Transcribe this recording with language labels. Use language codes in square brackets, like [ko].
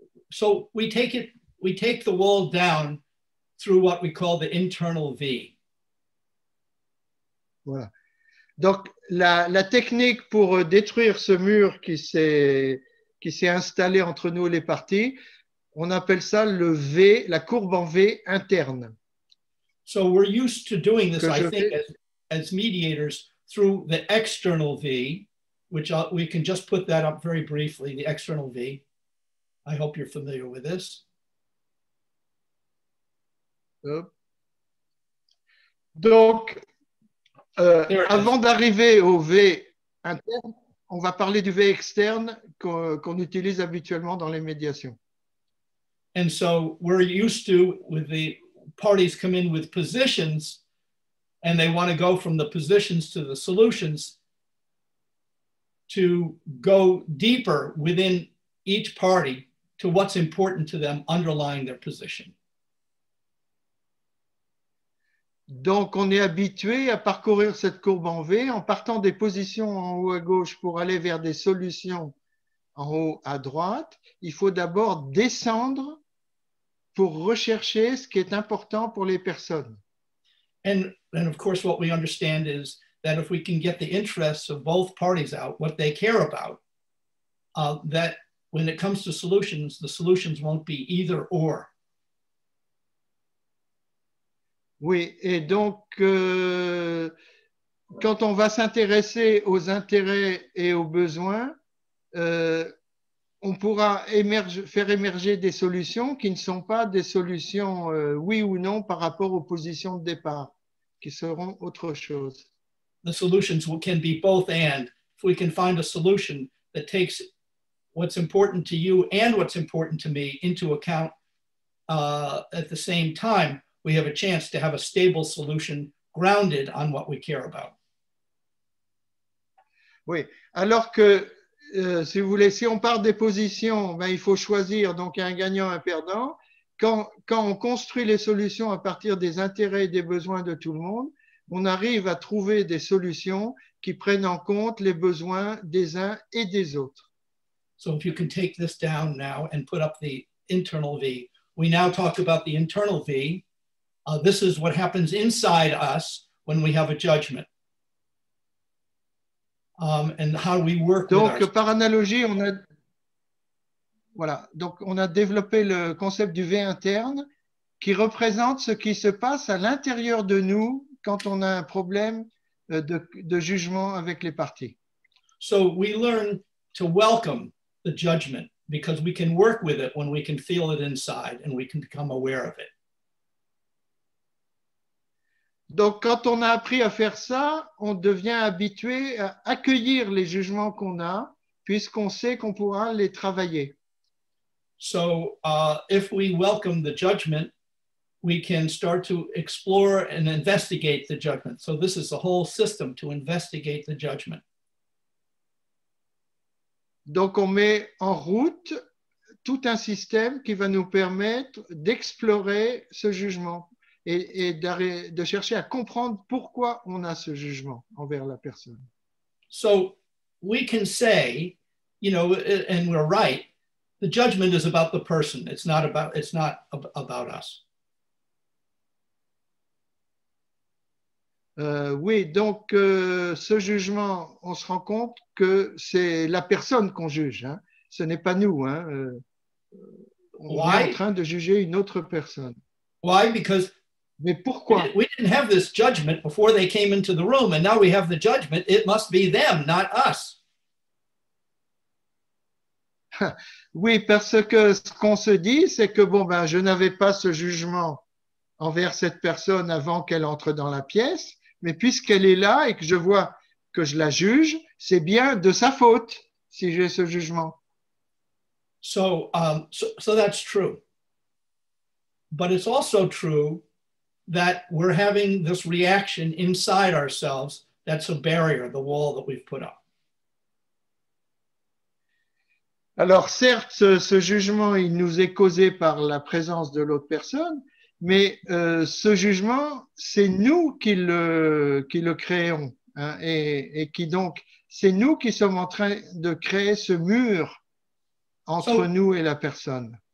[en] So we take the wall down through what we call the internal V. [fr] Voilà. Donc, la technique pour détruire ce mur qui s'est qui s'est installé entre nous et les parties. On appelle ça le V, la courbe en V interne. [en] So we're used to doing this, [fr] Que [en] I [fr] je [en] think, [fr] vais- [en] as mediators through the external V, which we can just put that up very briefly, the external V. I hope you're familiar with this. [fr] Hop. Donc, avant d'arriver au V interne, on va parler du V externe qu'on utilise habituellement dans les médiations. [en] And so we're used to, with the parties come in with positions and they want to go from the positions to the solutions, to go deeper within each party to what's important to them underlying their position. [fr] Donc, on est habitué à parcourir cette courbe en V en partant des positions en haut à gauche pour aller vers des solutions en haut à droite. Il faut d'abord descendre pour rechercher ce qui est important pour les personnes. [en] And of course, what we understand is that if we can get the interests of both parties out, what they care about, that when it comes to solutions, the solutions won't be either or. [fr] Oui, et donc, quand on va s'intéresser aux intérêts et aux besoins, on pourra faire émerger des solutions qui ne sont pas des solutions oui ou non par rapport aux positions de départ, qui seront autre chose. [en] The solutions can be both and. If we can find a solution that takes what's important to you and what's important to me into account at the same time, we have a chance to have a stable solution grounded on what we care about. [fr] Oui, alors que si vous voulez, si on part des positions, ben, il faut choisir donc un gagnant, un perdant. Quand on construit les solutions à partir des intérêts et des besoins de tout le monde, on arrive à trouver des solutions qui prennent en compte les besoins des uns et des autres. [en] So if you can take this down now and put up the internal V. We now talk about the internal V. This is what happens inside us when we have a judgment. And how we work [fr] donc, [en] with [fr] par analogie, on a développé le concept du V interne qui représente ce qui se passe à l'intérieur de nous quand on a un problème de jugement avec les parties. [en] So we learn to welcome the judgment because we can work with it when we can feel it inside and we can become aware of it. [fr] Donc, quand on a appris à faire ça, on devient habitué à accueillir les jugements qu'on a, puisqu'on sait qu'on pourra les travailler. [en] So if we welcome the judgment, we can start to explore and investigate the judgment. So this is the whole system to investigate the judgment. [fr] Donc, on met en route tout un système qui va nous permettre d'explorer ce jugement et de chercher à comprendre pourquoi on a ce jugement envers la personne. [en] So we can say, you know, and we're right, the judgment is about the person. It's not about us. [fr] Oui, donc ce jugement, on se rend compte que c'est la personne qu'on juge, hein. Ce n'est pas nous. Hein. On est en train de juger une autre personne. [en] Why? Because [fr] mais pourquoi? [en] We didn't have this judgment before they came into the room, and now we have the judgment. It must be them, not us. [fr] Oui, parce que ce qu'on se dit, c'est que bon, ben, je n'avais pas ce jugement envers cette personne avant qu'elle entre dans la pièce, mais puisqu'elle est là et que je vois que je la juge, c'est bien de sa faute si j'ai ce jugement. [en] So that's true. But it's also true that we're having this reaction inside ourselves. That's a barrier, the wall that we've put up. [fr] Alors certes, ce jugement, il nous est causé par la présence de l'autre personne, mais ce jugement, c'est nous qui le créons, hein, et qui donc, c'est nous qui sommes en train de créer ce mur entre nous et la personne.